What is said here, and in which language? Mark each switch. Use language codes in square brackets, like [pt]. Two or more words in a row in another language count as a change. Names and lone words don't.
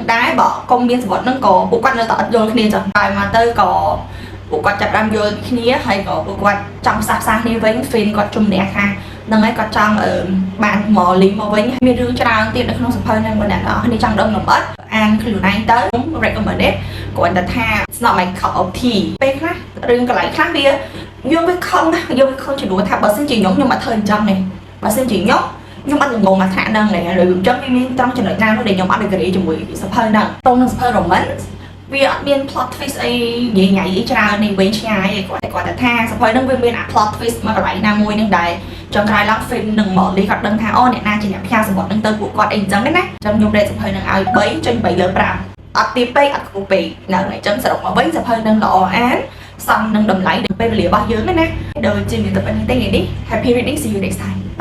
[km] ដែរបើកុំមានសពតហ្នឹងក៏ពួកគាត់នៅតែអត់យល់គ្នាចឹងហើយមកទៅក៏ពួកគាត់ចាប់បានយល់គ្នាហើយក៏ពួកគាត់ចង់ផ្សះផ្សាគ្នាវិញ Finn គាត់ជំនះថាហ្នឹងហើយគាត់ចង់បាន Molly មកវិញមានរឿងច្រើនទៀតនៅ ក្នុងសភៅហ្នឹងបងអ្នកនរគ្នាចង់ដឹងលម្អិតអានខ្លួនឯងទៅ recommended គាត់តែថា [en] it's not my cup of tea [km] ពេលខ្លះរឿងកន្លែងខ្លះវាយើងវាខំណាយើងវាខំជំនួសថាបើ សិនជាខ្ញុំអត់ធ្វើអញ្ចឹងទេបើសិនជាខ្ញុំអត់ងងមកថាហ្នឹងទេឬអញ្ចឹងវាមានត្រង់ចំណុចណានោះដែលខ្ញុំអត់ agree ជាមួយសភៅ ហ្នឹងតោះនឹងសភៅ romance វាអត់មាន [en] plot twist [km] អីញ៉ៃញ៉ៃអីច្រើននេះវិញឆ្ងាយឯគាត់តែថាសភៅហ្នឹងវាមានអា [en] plot twist [km] មកកន្លែងណាមួយហ្នឹងដែរចុងក្រោយឡើង Finn និង Molly គាត់ដឹងថាអូអ្នកណាជាអ្នកផ្ញើសពតហ្នឹងទៅពួកគាត់អីអញ្ចឹងណាចឹងខ្ញុំរេតសភៅហ្នឹងឲ្យ3.3 លើ 5អត់ទាបពេកអត់ខ្ពស់ពេកហ្នឹងហើយចឹងសរុបមកវិញសភៅហ្នឹងល្អអានសមនឹងតម្លៃដល់ពេលវេលារបស់យើងណាដូចជាមានតែប៉ុណ្្នេះទេថ្ងៃនេះ [en] Happy reading see you next time